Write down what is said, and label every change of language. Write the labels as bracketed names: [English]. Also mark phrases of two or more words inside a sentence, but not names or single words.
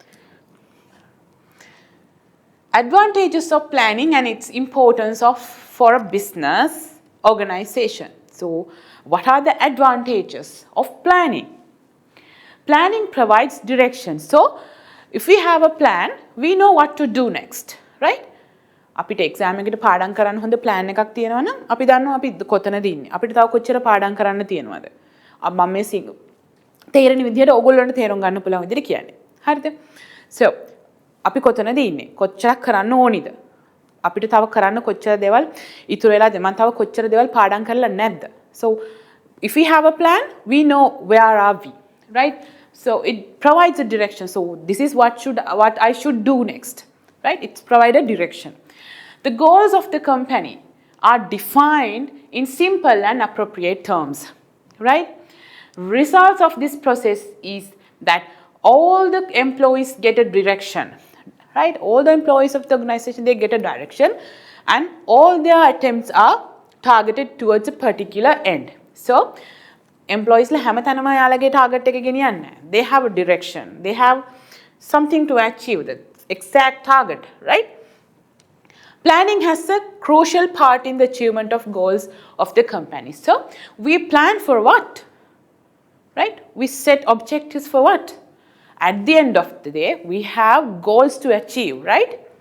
[English] Advantages of planning and its importance for a business organization. So, what are the advantages of planning? Planning provides direction. So, if we have a plan, we know what to do next, right? [Sinhala] අපිට එක්සෑම් එකකට පාඩම් කරන්න හොඳ plan එකක් තියෙනවා නම් අපි දන්නවා අපි කොතනද ඉන්නේ. අපිට තව කොච්චර පාඩම් කරන්න තියෙනවද? මම මේ තේරෙන විදිහට ඕගොල්ලන්ට තේරුම් ගන්න පුළුවන් විදිහට කියන්නේ. හරිද? So අපි කොතනද ඉන්නේ? කොච්චරක් කරන්න ඕනිද? අපිට තව කරන්න කොච්චර දේවල් ඉතුරු වෙලාද? මම තව කොච්චර දේවල් පාඩම් කරලා නැද්ද? [English] So if we have a plan, we know where are we, right? So it provides a direction. So this is what I should do next, right? It's provided direction. The goals of the company are defined in simple and appropriate terms, right? Results of this process is that all the employees get a direction, right? All the employees of the organization, they get a direction and all their attempts are targeted towards a particular end. So employees [Sinhala] la හැමතැනම යාලගේ target එක ගෙනියන්නේ නැහැ. [English] They have a direction. They have something to achieve, the exact target, right? Planning has a crucial part in the achievement of goals of the company. So we plan for what? Right? We set objectives for what? At the end of the day, we have goals to achieve, right?